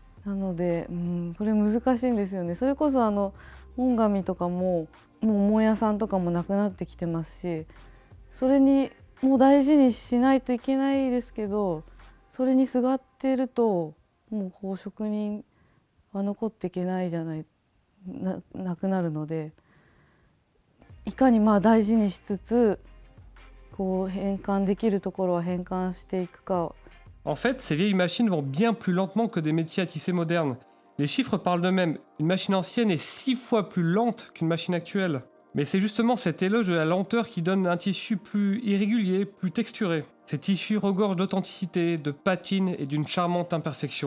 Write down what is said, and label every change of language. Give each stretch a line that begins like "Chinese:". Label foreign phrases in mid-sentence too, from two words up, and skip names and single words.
Japanese: なので、これ難しいんですよね。それこそ門紙とかももう門屋さんとかもなくなってきてますし、それにもう大事にしないといけないですけど、それにすがってるともうこう職人は残っていけないじゃない、なくなるので、いかにまあ大事にしつつこう変換できるところは変換していくか。
French: En fait, ces vieilles machines vont bien plus lentement que des métiers à tisser modernes. Les chiffres parlent d'eux-mêmes. Une machine ancienne est 6 fois plus lente qu'une machine actuelle. Mais c'est justement cet éloge de la lenteur qui donne un tissu plus irrégulier, plus texturé. Ces tissus regorgent d'authenticité, de patine et d'une charmante imperfection.